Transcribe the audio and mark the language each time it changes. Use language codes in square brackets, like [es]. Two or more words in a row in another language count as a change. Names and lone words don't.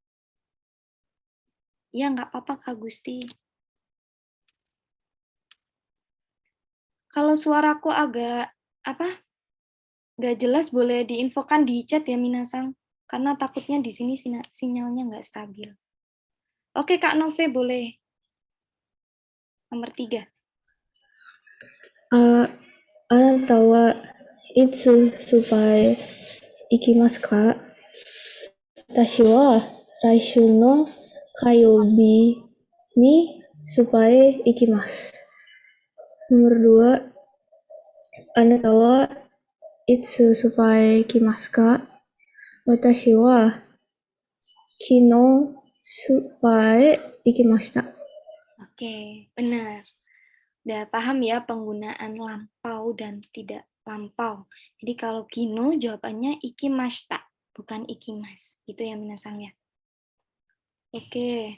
[id] Ya, nggak apa-apa Kak Gusti. Kalau suaraku agak nggak jelas, boleh diinfokan di chat ya Minasang, karena takutnya di sini sinyalnya nggak stabil. Oke Kak Nove boleh. Nomor 3. [ja] あなたはいつスーパーへ行きますか? 私は来週の火曜日にスーパーへ行きます. [id] Nomor 2. [ja] あなたはいつスーパーへ行きますか? 私は昨日スーパーへ行きました. [id] Oke, benar. Udah paham ya penggunaan lampau dan tidak lampau. Jadi kalau kino jawabannya ikimashita, bukan ikimas. Gitu ya Minasang ya. Oke.